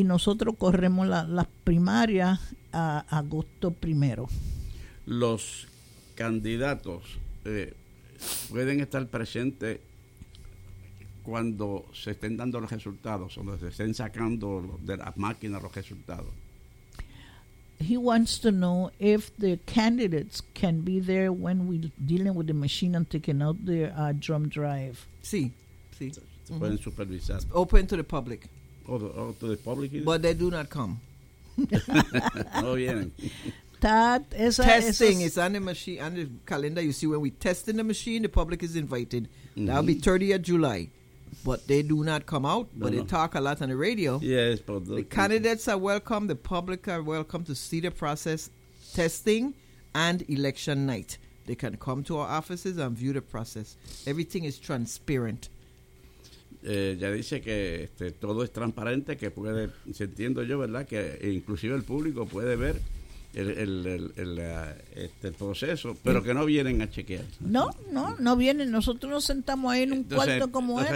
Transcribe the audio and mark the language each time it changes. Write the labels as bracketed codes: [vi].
[es] y nosotros corremos las primarias a agosto primero. ¿Los candidatos pueden estar presentes cuando se estén dando los resultados, cuando se estén sacando de las máquinas los resultados? [en] He wants to know if the candidates can be there when we're dealing with the machine and taking out the drum drive. [es] Sí, sí. Mm-hmm. Pueden supervisar. It's [en] open to the public. Oh, to the public? But they do not come. [es] No vienen. [en] start esa, testing. It's on the machine, on the calendar. You see, when we test in the machine, the public is invited. Mm-hmm. That'll be 30th of July. But they do not come out, but no, they talk a lot on the radio. Yes, but the candidates are welcome. The public are welcome to see the process, testing, and election night. They can come to our offices and view the process. Everything is transparent. [es] Ya dice que este, todo es transparente, que puede, se entiendo yo, ¿verdad? Que inclusive el público puede ver el proceso, pero que no vienen a chequear. No vienen. Nosotros nos sentamos ahí en un cuarto como este.